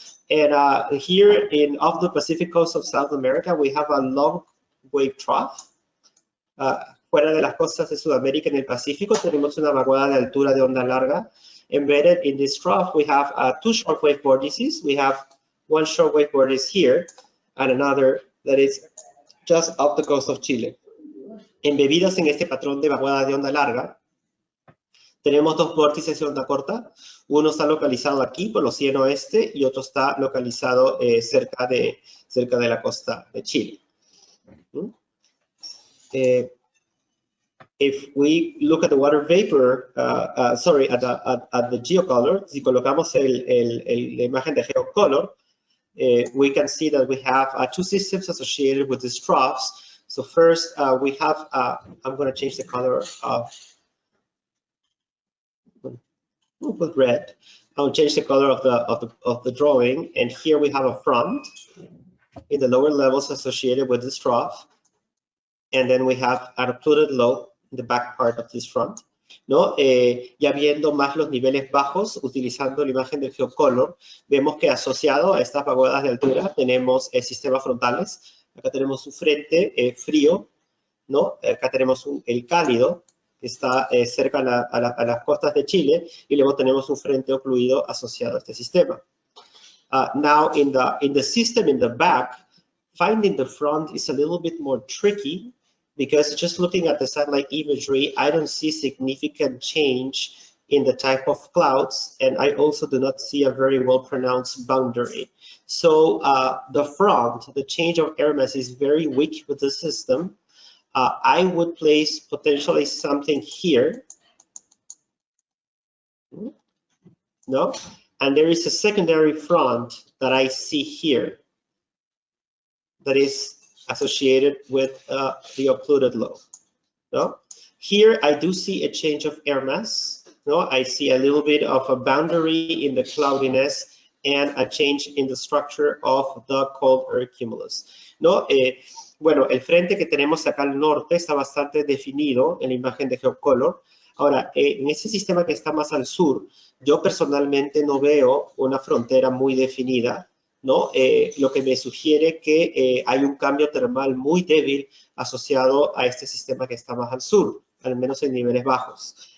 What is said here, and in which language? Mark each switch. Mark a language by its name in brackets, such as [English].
[English] And here off the Pacific coast of South America, we have a long wave trough. [Spanish] Fuera de las costas de Sudamérica en el Pacífico tenemos una vaguada de altura de onda larga. [English] Embedded in this trough, we have two shortwave vortices. We have one shortwave vortice here and another that is just off the coast of Chile. [Spanish] Embebidas en este patrón de vaguada de onda larga, tenemos dos vórtices de onda corta. Uno está localizado aquí por el océano oeste y otro está localizado cerca de la costa de Chile. [English] if we look at the water vapor, sorry, at the geocolor, [Spanish] si colocamos la imagen de geocolor, [English] we can see that we have two systems associated with these troughs. So first, we have, I'm going to change the color of, we'll put red. I'll change the color of the drawing, and here we have a front in the lower levels associated with this trough, and then we have an occluded low in the back part of this front. ¿No? [Spanish] Ya viendo más los niveles bajos, utilizando la imagen del geocolor, vemos que asociado a estas vaguadas de altura tenemos sistemas frontales. Acá tenemos un frente frío, ¿no? Acá tenemos el cálido, que está cerca a las costas de Chile, y luego tenemos un frente ocluido asociado a este sistema. [English] Now, in the system in the back, finding the front is a little bit more tricky, because just looking at the satellite imagery, I don't see significant change in the type of clouds, and I also do not see a very well-pronounced boundary. So the front, the change of air mass is very weak with the system. I would place potentially something here, no? And there is a secondary front that I see here that is associated with the occluded low. No? Here I do see a change of air mass. No? I see a little bit of a boundary in the cloudiness and a change in the structure of the cold air cumulus. No? [Spanish] Bueno, el frente que tenemos acá al norte está bastante definido en la imagen de geocolor. Ahora, en ese sistema que está más al sur, yo personalmente no veo una frontera muy definida, ¿no? Lo que me sugiere que hay un cambio termal muy débil asociado a este sistema que está más al sur, al menos en niveles bajos.